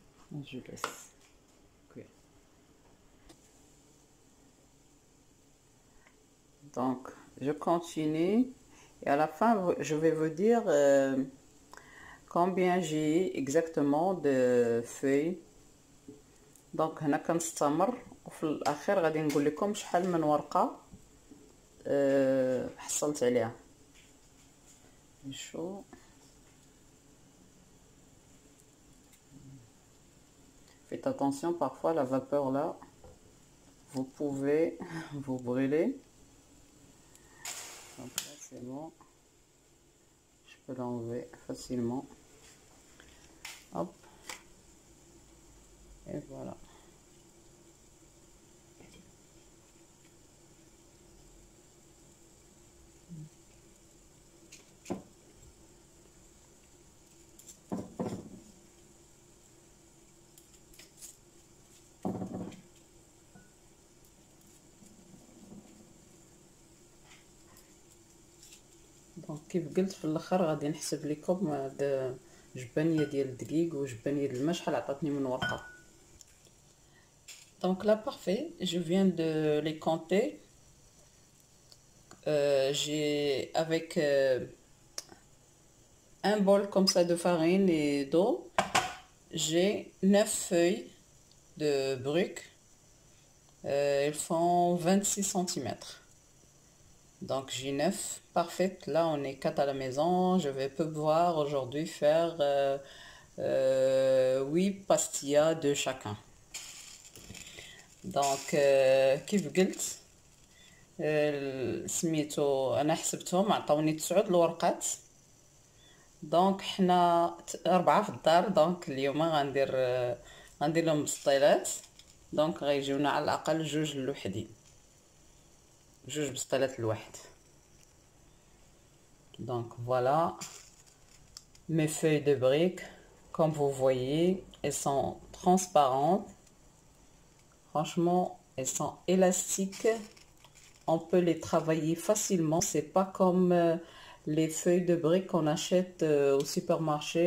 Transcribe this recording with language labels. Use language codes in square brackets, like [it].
[fr] Je laisse cuire. Donc, je continue et à la fin, je vais vous dire combien j'ai exactement de feuilles. [ar] Donc, هنا كنستمر وفي الأخير غادي نقول لكم شحال من ورقة حصلت عليها. [fr] شو Faites attention, parfois la vapeur là, vous pouvez vous brûler. Donc là c'est bon, je peux l'enlever facilement. Hop, et voilà. [ar] دونك كيف قلت في الاخر غادي نحسب لكم هاد جبانيه ديال الدقيق وجبانيه ديال الماء شحال عطاتني من ورقه. [fr] Donc là parfait, je viens de les compter. J'ai avec un bol comme ça de farine et d'eau, j'ai 9 feuilles de briques. Elles font 26 cm. Donc j'ai 9 parfaites. Là on est 4 à la maison. Je vais pouvoir aujourd'hui faire 8 pastillas de chacun. [ar] Donc كيف قلت سميتو انا حسبتهم عطاوني 9 الورقات. دونك حنا 4 في الدار. دونك اليوم غندير لهم بسطيلات. دونك غيجيونا على الاقل 2 لوحدين. جوج بسطيلات لواحد. [fr] Donc voilà mes feuilles de briques. Comme vous voyez, elles sont transparentes. Franchement, elles sont élastiques. On peut les travailler facilement. C'est pas comme les feuilles de briques qu'on achète au supermarché.